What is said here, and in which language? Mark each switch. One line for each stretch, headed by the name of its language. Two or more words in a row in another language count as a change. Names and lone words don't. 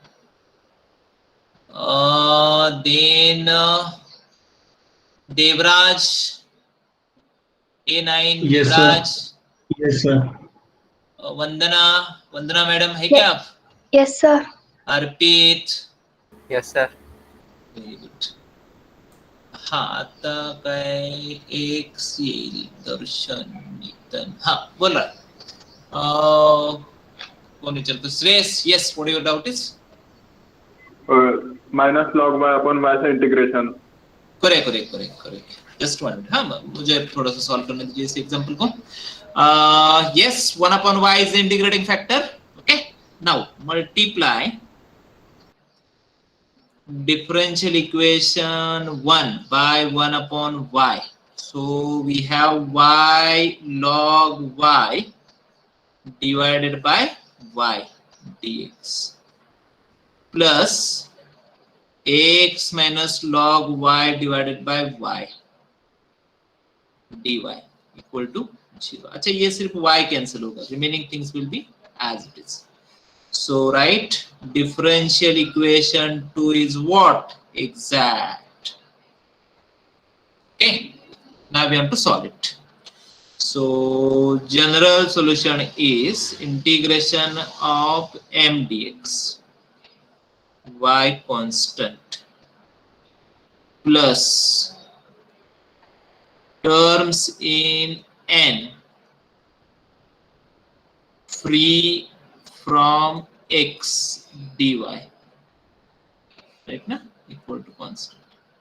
English: देन देवराज A9. देवराज. Yes, sir.
Hindi: वंदना मैडम है क्या आप?
English: Yes, sir. अर्पित. Yes, sir. very good.
Marathi: हा आता काय एक येईल. दर्शन, नितन. हा बोला. कोण विचारतो? श्रेयस.
English: yes, what your doubt is? minus log by upon y-cha integration. correct. just 1 minute.
Hindi: हाँ, मुझे थोड़ा सा सॉल्व करने दीजिए इस एग्जांपल को.
English: Yes, 1 upon y is the integrating factor. Okay, now multiply differential equation 1 by 1 upon y. So we have y log y divided by y dx plus x minus log y divided by y dy equal to 0.
Hindi: अच्छा, ये सिर्फ y कैंसिल होगा,
English: remaining things will be as it is. So write differential equation 2 is what? Exact. Okay, now we have to solve it. So general solution is integration of m dx, y constant, plus terms in n free from x dy, right na, equal to constant.